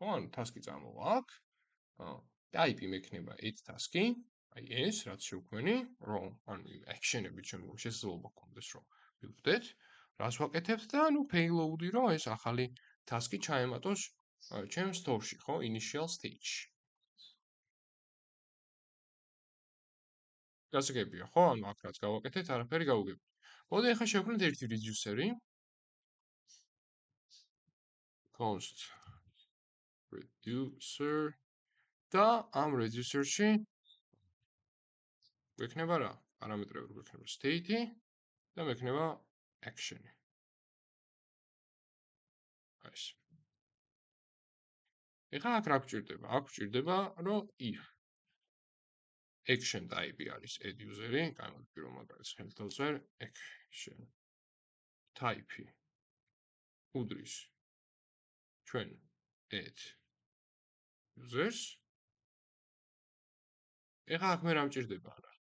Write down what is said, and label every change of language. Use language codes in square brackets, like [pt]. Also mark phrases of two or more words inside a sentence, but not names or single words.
[ka] ანუ task-ი წამოვა აქ. type-ი მექნება [en] add task- [ka] ი, აი ეს, რაც შევქმენი, რომ ანუ action-ები ჩვენ შესაძლებლობა გქონდეს, რომ მივხვდეთ, რას ვაკეთებთ და ანუ payload-ი, რომ ეს ახალი task-ი ჩაემატოს ჩემ store-ში, ხო? [en] initial stage. [ka] გასაგებია, ხო? ანუ აქ რაც გავაკეთეთ, არაფერი გავუგებთ. მოდი ახლა შევქმნით ერთი reducer-ი. [en] const reducer [ka] და ამ reducer-ში გვექნება რა? პარამეტრები გვექნება state-ი და მექნება action-ი. ეს. ეხლა აქ რა გვჭირდება? აქ გვჭირდება, რომ if [en] action type- [ka] ი არის [en] add user- [ka] ი, გამოვიდა პირველ მაგალითს ხელით დავწერე, [en] action type- [ka] ი უდრის ჩვენ [en] add users. [ka] ეხლა აქ მე რა მჭირდება არა?